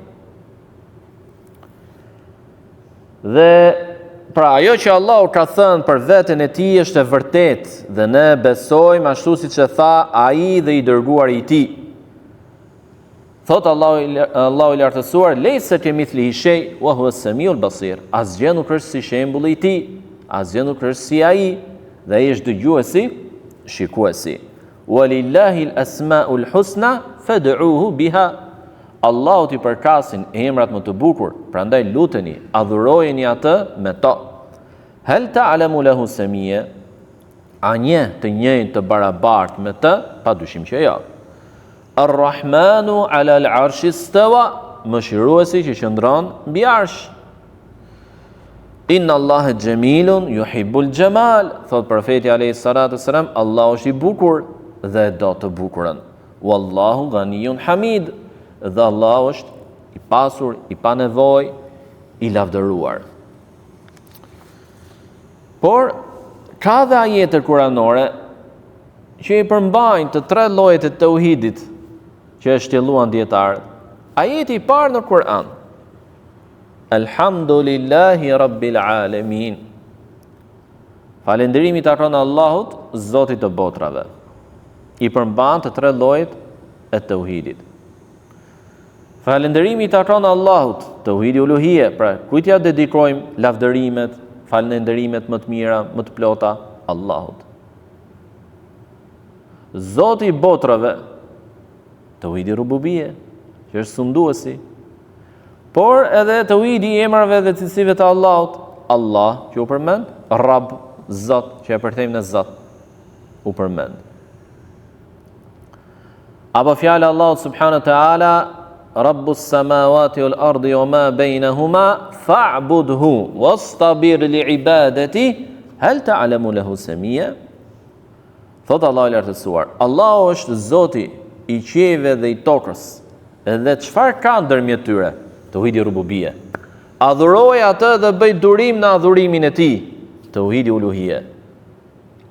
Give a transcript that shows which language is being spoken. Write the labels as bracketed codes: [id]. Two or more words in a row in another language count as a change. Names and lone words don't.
[sq] Dhe pra ajo që Allahu ka thënë për veten e Tij është e vërtetë dhe ne besojmë ashtu siç e tha ai dhe i dërguari i Tij. Thot Allahu i lartësuar: [ar] "ليس كمثله شيء وهو السميع البصير." [sq] Asgjë nuk është si shembulli i Tij, asgjë nuk është si ai, dhe ai është dëgjuesi, shikuesi. [ar] "ولله الأسماء الحسنى فادعوه بها." [sq] Allahut i përkasin emrat më të bukur, prandaj luteni, adhurojeni atë me to. [ar] "هل تعلم له سميا?" [sq] A një të njëjtë të barabartë me të? Padyshim që jo. [ar] "الرحمن على العرش استوى." [sq] Mëshiruesi që qëndron mbi arsh. [ar] "إن الله جميل يحب الجمال." [sq] Thot profeti [ar] عليه الصلاة والسلام, [sq] Allahu është i bukur dhe do të bukurën. [ar] "والله غني حميد." [sq] Dhe Allah është i pasur, i pa nevojë, i lavdëruar. Por ka dhe ajete kuranore që i përmbajnë të tre llojet e tauhidit që e shtjelluan dietarët. Ajeti i parë në Kur'an: [ar] "الحمد لله رب العالمين." [sq] Falënderimi takon Allahut, Zotit të botrave. I përmban të tre llojet e tauhidit. Falënderimi takon Allahut, tauhidi uluhie, pra kujt ja dedikojmë lavdërimet, falënderimet më të mira, më të plota Allahut. Zoti i botrave, tauhidi rububie, që është sunduesi, por edhe tauhidi i emrave dhe cilësive të Allahut. Allah që u përmend, Rabb, Zot, që e përthejmë në Zot, u përmend. Apo fjala Allahut [ar] سبحانه وتعالى: "رب السماوات والأرض وما بينهما فاعبده واصطبر لعبادته هل تعلم له سميا." [sq] Thot Allahu i lartësuar, Allahu është Zoti i qiejve dhe i tokës, edhe çfarë ka ndërmjet tyre? Tauhidi rububie. Adhuroj atë dhe bëj durim në adhurimin e Tij, tauhidi uluhie.